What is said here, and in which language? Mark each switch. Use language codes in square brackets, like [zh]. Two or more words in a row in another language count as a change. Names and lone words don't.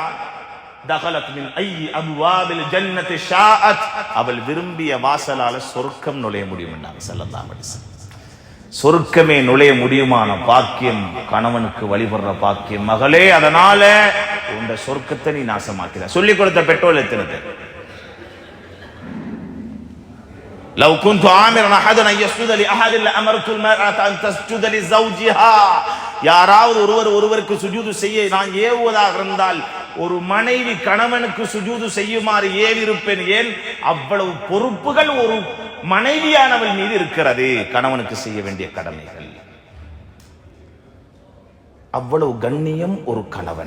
[ar] دخلت من أي أبواب الجنة شاءت, [ta] அவள் விரும்பிய வாசலால சொர்க்கம் நுழைய முடியும் என்றாங்க [ar] صلى الله عليه وسلم. [ta] சொர்க்கமே நுழைய முடியுமான பாக்கியம் கணவனுக்கு வழிபடுற பாக்கியம். மகளே, அதனால உண்ட சொர்க்கத்தை நீ நாசமாக்கிற. சொல்லிக் கொடுத்த பெற்றோர் எத்தனை பேர்? [ar] لو كنت آمرا أحدا أن يسجد لأحد لأمرت المرأة أن تسجد لزوجها. [ta] யாராவது ஒருவருக்கு சுஜூது செய்ய நான் ஏவுவதாக இருந்தால் ஒரு மனைவி கணவனுக்கு சுஜூது செய்யுமாறு ஏவிருப்பேன். ஏன்? அவ்வளவு பொறுப்புகள் ஒரு மனைவியானவள் மீது இருக்கிறது. கணவனுக்கு செய்ய வேண்டிய கடமைகள், அவ்வளவு கண்ணியம் ஒரு கணவன்.